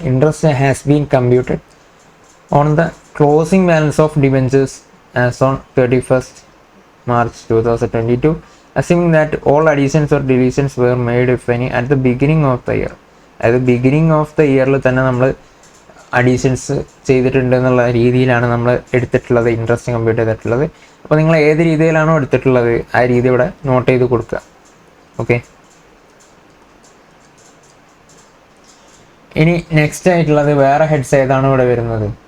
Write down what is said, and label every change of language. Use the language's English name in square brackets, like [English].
[English] Interest has been computed on the closing balance of debentures as on 31st March 2022 assuming that all additions or deletions were made if any at the beginning of the year. [Malayalam] അതായത് beginning of the ഇയറിൽ തന്നെ നമ്മൾ additions ചെയ്തിട്ടുണ്ട് എന്നുള്ള രീതിയിലാണ് നമ്മൾ എടുത്തിട്ടുള്ളത്, interest compute ചെയ്തിട്ടുള്ളത്. അപ്പോൾ നിങ്ങൾ ഏത് രീതിയിലാണോ എടുത്തിട്ടുള്ളത് ആ രീതി ഇവിടെ നോട്ട് ചെയ്ത് കൊടുക്കുക. ഓക്കെ, ഇനി നെക്സ്റ്റ് ആയിട്ടുള്ളത് വേറെ ഹെഡ്സ് ഏതാണ് ഇവിടെ വരുന്നത്?